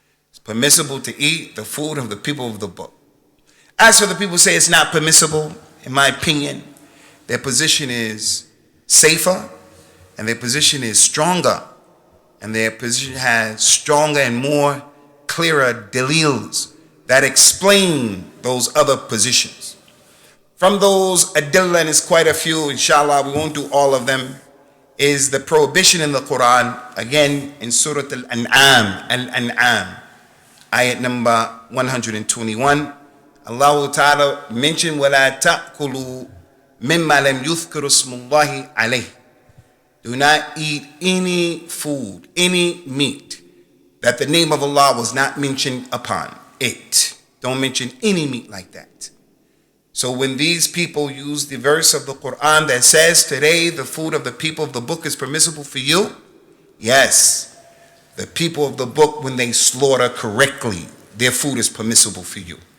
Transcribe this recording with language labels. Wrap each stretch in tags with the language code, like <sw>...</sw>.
<en>It's permissible to eat the food of the people of the book. As for the people who say it's not permissible, in my opinion, their position is safer, and their position is stronger, and their position has stronger and more clearer dalils that explain those other positions. From those adillah, and it's quite a few, inshallah, we won't do all of them, is the prohibition in the Quran, again in Surah Al-An'am, ayat number 121. Allah Ta'ala mentioned,</en> <ar>وَلَا تَأْكُلُوا مِمَّا لَمْ يُذْكَرُ اسْمُ اللَّهِ عَلَيْهِ.</ar> <en>Do not eat any food, any meat that the name of Allah was not mentioned upon it. Don't mention any meat like that. So when these people use the verse of the Quran that says today the food of the people of the book is permissible for you, yes, the people of the book, when they slaughter correctly, their food is permissible for you.</en>